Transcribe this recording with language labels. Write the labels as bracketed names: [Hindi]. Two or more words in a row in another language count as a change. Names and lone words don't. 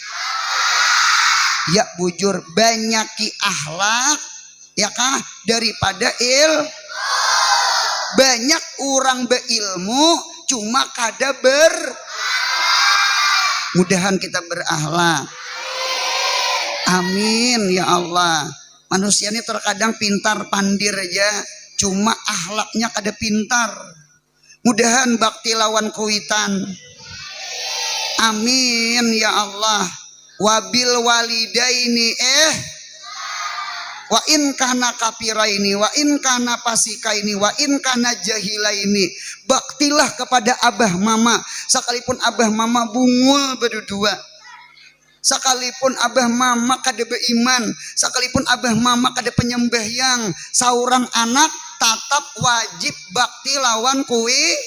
[Banjar] Ya bujur, banyaki akhlak ya kah daripada banyak orang berilmu cuma kada mudahan kita berakhlak. [Arabic] آمين يا الله. [Banjar] Manusia ini terkadang pintar pandir aja, cuma akhlaknya kada pintar. Mudahan bakti lawan kuitan. [Arabic] آمين يا الله. وبالوالدين وإن كانا كافرين وإن كانا فاسقين وإن كانا جاهلين. [Banjar] Baktilah kepada abah mama sekalipun abah mama bungul berdua. Sekalipun abah mama kada beriman, sekalipun abah mama kada penyembahyang, seorang anak tetap wajib bakti lawan kui.